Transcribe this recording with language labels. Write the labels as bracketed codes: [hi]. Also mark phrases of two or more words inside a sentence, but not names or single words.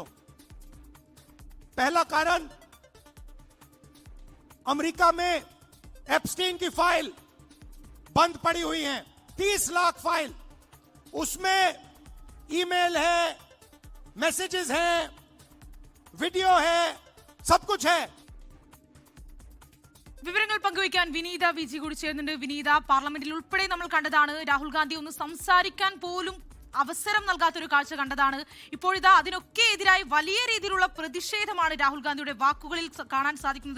[hi] पहला कारण, अमेरिका में एप्स्टीन की फाइल बंद पड़ी हुई है, 30 लाख फाइल, उसमें ईमेल है, मैसेजेस हैं, वीडियो है, सब कुछ है. [ml] വിവരങ്ങൾ പങ്കുവയ്ക്കാൻ വിനീത വിജി കൂടി ചേരുന്നുണ്ട്. വിനീത, പാർലമെന്റിൽ ഉൾപ്പെടെ നമ്മൾ കണ്ടതാണ് രാഹുൽ ഗാന്ധി ഒന്ന് സംസാരിക്കാൻ പോലും അവസരം നൽകാത്തൊരു കാഴ്ച കണ്ടതാണ്. ഇപ്പോഴിതാ അതിനൊക്കെ എതിരായി വലിയ രീതിയിലുള്ള പ്രതിഷേധമാണ് രാഹുൽ ഗാന്ധിയുടെ വാക്കുകളിൽ കാണാൻ സാധിക്കുന്നത്.